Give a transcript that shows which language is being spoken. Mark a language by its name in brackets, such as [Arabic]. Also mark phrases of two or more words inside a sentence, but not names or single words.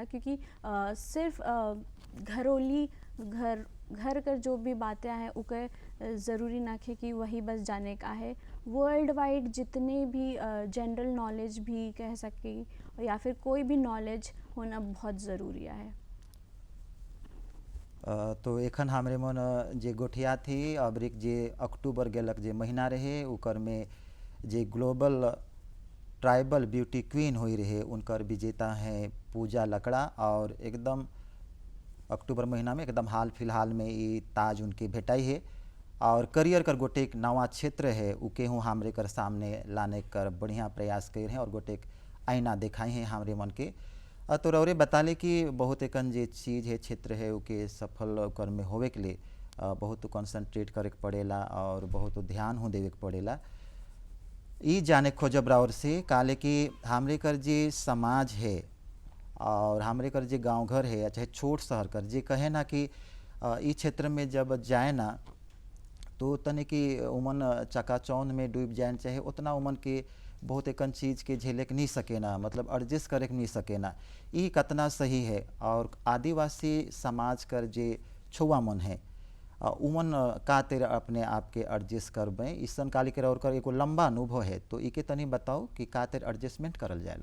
[Sadri] क्योंकि सिर्फ घरोली घर कर जो भी बातें हैं उके ज़रूरी ना खे कि वही बस जाने का है। [English] world wide [Hindi] जितने भी [English] general knowledge [Hindi] भी कह सके या फिर कोई भी नॉलेज होना बहुत ज़रूरी है। [Sadri] तो एखन हमरे मन जे गोठिया थी अबरिक जे अक्टूबर गेलक जे महीना रहे उकर में जे [English] global tribal beauty queen [Sadri] हुई रहे उनकर विजेता हैं पूजा लकड़ा। [Hindi] और एकदम अक्टूबर महीना में एकदम हाल फिलहाल में ये ताज उनके भेटाई है। [Sadri] और करियर कर गोटे एक नवा क्षेत्र है उके हूँ हमरे कर सामने लाने कर बढ़िया प्रयास कर हैं और गोटे एक आईना दिखाई हैं हमरे मन के। तो रौरे बताले कि बहुत एकन जे चीज़ है क्षेत्र है उके सफल कर में होवे के लिए बहुत कंसंट्रेट करे के पड़ेला और बहुत ध्यान हो देवे के पड़ेला। ई जाने खोजब राउर से काले कि हमरे कर जे समाज है और हमरे कर जे गांव घर है चाहे छोट शहर कर जे कहे ना कि ई क्षेत्र में जब जाए ना तो तने कि उमन चकाचौंध में डूब जाए चाहे उतना उमन के बहुत एकन चीज़ के झेले के नहीं सके ना, मतलब एडजस्ट करे के नहीं सके ना। ई कतना सही है। और आदिवासी समाज कर जे छुआ मन है उमन का तेरे अपने आप के एडजस्ट करबे ईसन काली के और कर एगो लंबा अनुभव है तो इके तनी बताओ कि का तेरे एडजस्टमेंट करल जाएला।